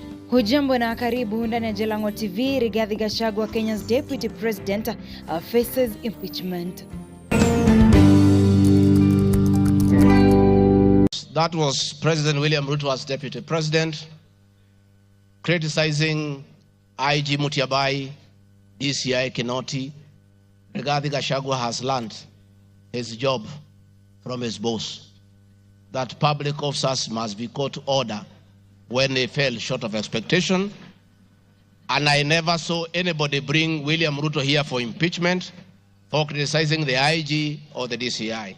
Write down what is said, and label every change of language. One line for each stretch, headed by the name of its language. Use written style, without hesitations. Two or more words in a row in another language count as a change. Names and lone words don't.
Swahili: Hujambo na karibu ndani ya Jalango TV.
English: Rigathi Gachagua, Kenya's Deputy President, faces impeachment. That was President William Ruto as Deputy President, criticizing IG Mutiabai, DCI Kinoti. Rigathi Gachagua has learned his job from his boss, that public officers must be called to order when they fell short of expectation. And I never saw anybody bring William Ruto here for impeachment for criticizing the IG or the DCI.